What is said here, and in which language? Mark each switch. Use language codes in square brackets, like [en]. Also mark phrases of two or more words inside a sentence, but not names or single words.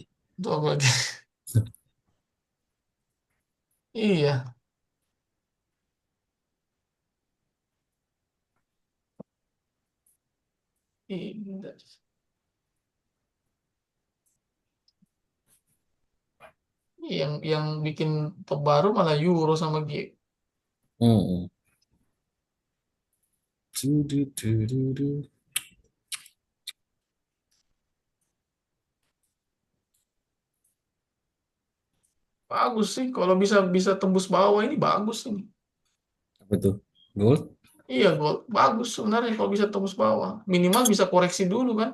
[id] Itu aku lagi. Iya, iya. Yang bikin top baru malah euro sama G. Hmm. Du, du, du, du, du. Bagus sih kalau bisa bisa tembus bawah ini bagus ini. Apa tuh? Gold? Iya, gold bagus sebenarnya kalau bisa tembus bawah. Minimal bisa koreksi dulu kan.